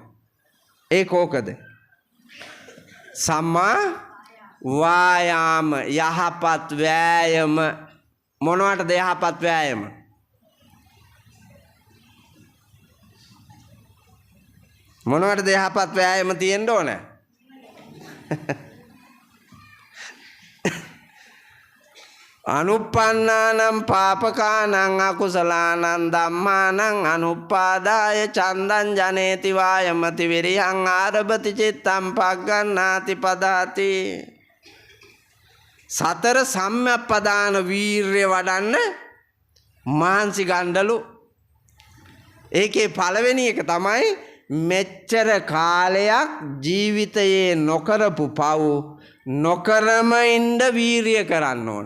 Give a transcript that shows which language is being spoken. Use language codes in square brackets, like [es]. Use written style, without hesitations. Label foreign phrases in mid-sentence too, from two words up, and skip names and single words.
[si] ඒ කෝකද? සම්මා වායාම, යහපත් වෑයම. මොනවටද යහපත් වෑයම? මොනවටද යහපත් වෑයම තියෙන්න ඕන? [pi] අනුප්පන්නානම් පාපකානං අකුසලානං ධම්මානං අනුප්පාදාය චන්දං ජනේති වායමති විරියං ආරභති චිත්තං පග්ගණ්ණාති පදාති. [si] සතර සම්‍යක්පදාන වීර්ය වඩන්න මහන්සි ගන්නලු. ඒකේ පළවෙනි එක තමයි මෙච්චර කාලයක් ජීවිතයේ නොකරපු පව් නොකරම ඉන්න වීර්ය කරන්න ඕන.